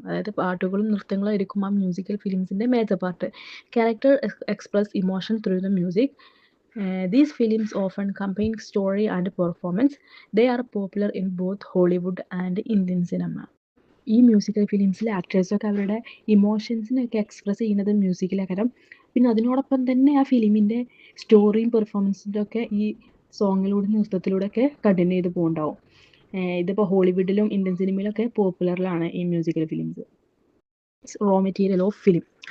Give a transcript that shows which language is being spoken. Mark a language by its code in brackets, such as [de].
[ml] അതായത് പാട്ടുകളും നൃത്തങ്ങളും ആയിരിക്കും ആ musical ഫിലിംസിൻ്റെ major part. [en] Character express emotion through the music. These films often combine story and performance. They are popular in both Hollywood and Indian cinema. [ml] ഈ musical ഫിലിംസിലെ ആക്ടേഴ്സൊക്കെ അവരുടെ ഇമോഷൻസിനൊക്കെ express ചെയ്യുന്നത് മ്യൂസിക്കിലേക്കാരം. പിന്നെ അതിനോടൊപ്പം തന്നെ ആ ഫിലിമിൻ്റെ സ്റ്റോറിയും പെർഫോമൻസിൻ്റെ ഒക്കെ ഈ സോങ്ങിലൂടെ നൃത്തത്തിലൂടെയൊക്കെ കണ്ടിന്യൂ ചെയ്ത് പോകുന്നുണ്ടാവും. ഇതിപ്പോൾ ഹോളിവുഡിലും ഇന്ത്യൻ സിനിമയിലൊക്കെ പോപ്പുലറിലാണ് ഈ musical films. [en] Raw material of film.